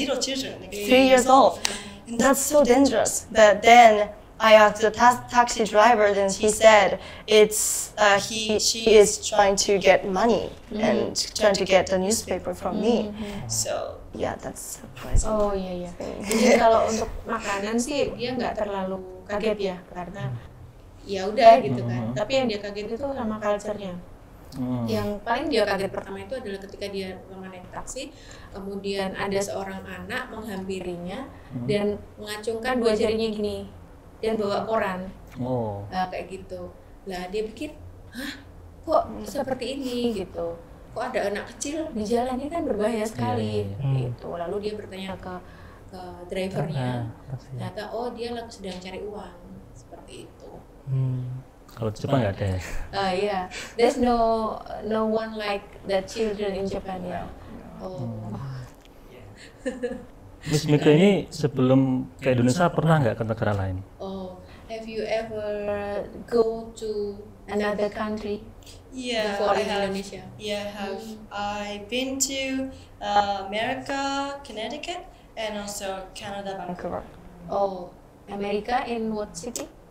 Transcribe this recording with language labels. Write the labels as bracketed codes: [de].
[en] little children, like 3 years old, and that's so dangerous. But then I asked the taxi driver, and he said it's she is trying to get money and trying to get the newspaper from me. So yeah, that's surprising. [id] Oh iya iya. Jadi kalau untuk makanan sih dia nggak terlalu kaget ya, karena ya udah gitu kan. Tapi yang dia kaget itu sama culture-nya. Yang paling dia kaget pertama itu adalah ketika dia naik taksi, kemudian ada seorang anak menghampirinya dan mengacungkan 2 jarinya gini dan bawa koran. Oh. Nah, kayak gitu. Lah dia pikir, hah, kok seperti ini gitu. Kok ada anak kecil di jalan, ini kan berbahaya sekali. Gitu. Lalu dia bertanya ke drivernya. Ternyata oh dia sedang cari uang. Seperti itu. Kalau di Jepang nggak ada ya? [en] Yeah, there's no one like the children in Japan ya. Oh. [id] Miss Mika ini sebelum ke Indonesia pernah nggak ke negara lain? [en] Oh, have you ever go to another country Yeah, before I in have. Indonesia? Yeah, I've been to America, Connecticut, and also Canada, Vancouver. Oh, America in what city?